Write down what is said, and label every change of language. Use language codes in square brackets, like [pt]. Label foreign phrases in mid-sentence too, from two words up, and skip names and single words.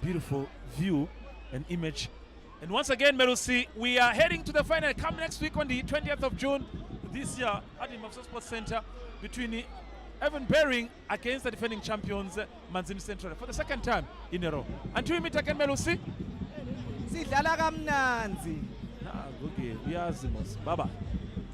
[en] Beautiful view and image. And once again, Melusi, we are heading to the final. Come next week on the 20th of June this year at the Mavuso Sports Center between Evan Bearing against the defending champions, Manzini Central, for the second time in a row. Until we meet again, Melusi. [ss] Sidlala kamnanzi. [en] Okay, we are Zimos. Bye-bye.